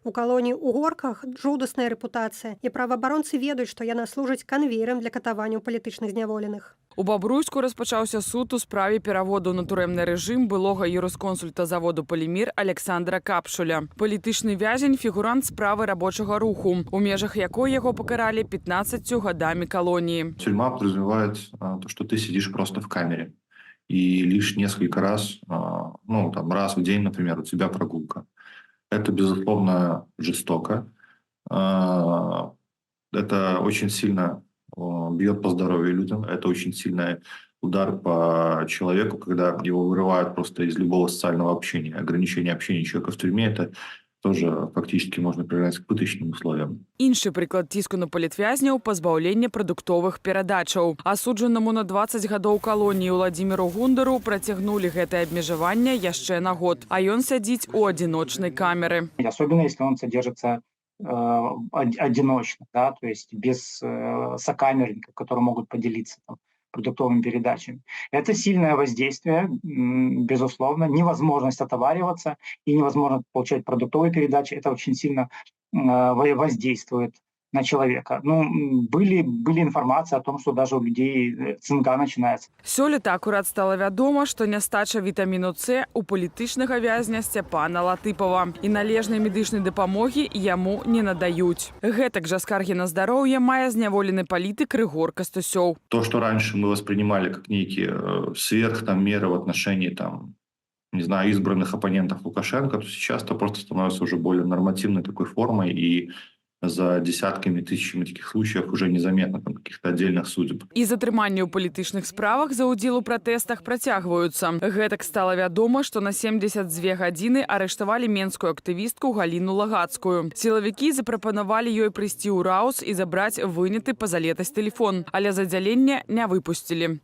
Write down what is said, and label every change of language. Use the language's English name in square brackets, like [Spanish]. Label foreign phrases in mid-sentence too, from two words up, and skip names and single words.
[Belarusian] У калоніі ў Горках жудасная рэпутацыя, і праваабаронцы ведаюць, што яна служыць канвеерам для катавання палітычных зняволеных. У Бабруйску распачаўся суд у справе пераводу на турэмны рэжым былога юрысконсульта заводу «Полімір» Александра Капшуля. Палітычны вязень – фігурант справы рабочага руху, у межах якой яго пакаралі 15 гадамі калоніі. [Russian] Тюрьма подразумевает то, что ты сидишь просто в камере. И лишь несколько раз, раз в день, например, у тебя прогулка. Это, безусловно, жестоко. Это очень сильно бьет по здоровью людям. Это очень сильный удар по человеку, когда его вырывают просто из любого социального общения. Ограничение общения человека в тюрьме – это тоже фактически можно приравнять к пыточным условиям. [Belarusian] Іншы прыклад ціску на палітвязняў – пазбаўленне прадуктовых перадачаў. Асуджанаму на 20 гадоў калоніі Владзіміру Гундару працягнулі гэтае абмежаванне яшчэ на год, а ён сядзіць у адзіночнай камеры. [Russian] Особенно если он содержится одиночно, да, то есть без сокамерников, которые могут поделиться продуктовыми передачами. Это сильное воздействие, безусловно, невозможность отовариваться и невозможность получать продуктовые передачи. Это очень сильно воздействует на человека. Были информации о том, что даже у людей цинга начинается. [Belarusian] Сёлета акурат стала вядома, што нястача вітаміну С у палітычнага вязня Сцяпана Латыпова і належнай медычнай дапамогі яму не надаюць. Гэтак жа скаргі на здароўе мае зняволены палітык Рыгор Кастусёў. [Russian] То, что раньше мы воспринимали как некие меры в отношении избранных оппонентов Лукашенко, то сейчас это просто становится уже более нормативной такой формой, и за десятками, тысячами таких случаев уже незаметно каких-то отдельных судеб. [Belarusian] І затрыманні ў палітычных справах за ўдзел у пратэстах працягваюцца. Гэтак стала вядома, што на 72 гадзіны арыштавалі менскую актывістку Галіну Лагацкую. Сілавікі запрапанавалі ёй прыйсці ў Раус і забраць выняты па-за летась тэлефон, але з аддзялення не выпусцілі.